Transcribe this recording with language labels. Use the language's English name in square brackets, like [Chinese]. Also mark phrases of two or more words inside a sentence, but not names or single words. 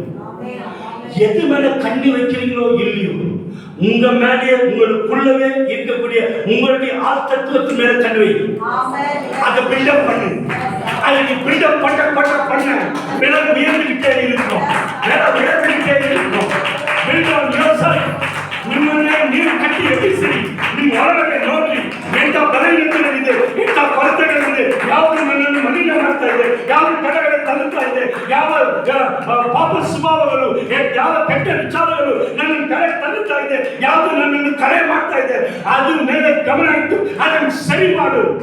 [Tamil] எது மேல கண்ணி வைக்கிறீங்களோ இல்லையோ, உங்க மேலே உங்களுக்குள்ளவே இருக்கக்கூடிய உங்களுடைய ஆழ்த்தத்துவத்து மேல கண்ணி வைக்கும். அதை பில்டப் பண்ணு. அதை நீ பில்டப் பண்ண மேல உயர்ந்துகிட்டே இருக்கும், மேல உயர்ந்துகிட்டே இருக்கும். [English] build on yourself. [Kannada] ನಿಮ್ಮನ್ನೇ ನೀವು ಕಟ್ಟಿ ಎಬ್ಬಿಸಿ ನಿಮ್ಮ ಒಳಗಡೆ ನೋಡಿ ಎಂಥ ಬಲಹೀನತೆಗಳಿದೆ, ಎಂಥ ಕೊರತೆಗಳಿದೆ, ಯಾವುದು ನನ್ನನ್ನು ಮಲಿನ ಮಾಡ್ತಾ ಇದೆ, ಯಾವ ಕಡೆಗಡೆ ತಲುಪ್ತಾ ಇದೆ, ಯಾವ ಪಾಪ ಸ್ವಭಾವಗಳು, ಯಾವ ಕೆಟ್ಟ ವಿಚಾರಗಳು ನನ್ನನ್ನು ಕರೆ ತಲುಪ್ತಾ ಇದೆ, ಯಾವುದು ನನ್ನನ್ನು ಕರೆ ಮಾಡ್ತಾ ಇದೆ, ಅದು ಮೇಲೆ ಗಮನ ಇಟ್ಟು ಅದನ್ನು ಸರಿ ಮಾಡು.